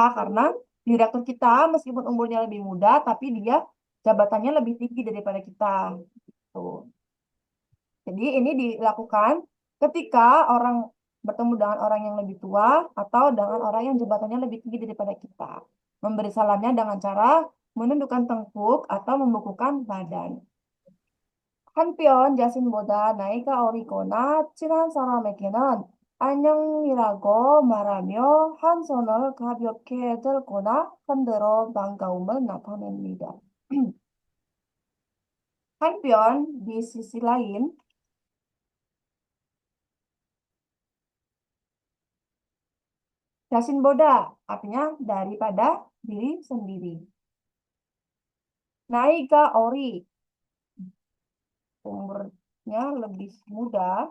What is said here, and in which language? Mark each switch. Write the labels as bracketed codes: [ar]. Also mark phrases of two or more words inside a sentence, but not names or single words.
[id] Karena direktur kita meskipun umurnya lebih muda, tapi dia jabatannya lebih tinggi daripada kita. Tuh. Jadi ini dilakukan ketika orang bertemu dengan orang yang lebih tua atau dengan orang yang jabatannya lebih tinggi daripada kita. Memberi salamnya dengan cara menundukkan tengkuk atau membukukan badan. [ko] 한편 자신보다 나이가 어리거나 친한 사람에게는 안녕이라고 말하며 한 손을 가볍게 들거나 흔들어 반가움을 나타냅니다. [id] 한편 di sisi lain, jasinboda artinya daripada diri sendiri. [ko] 나이가 어리 [id] umurnya lebih muda.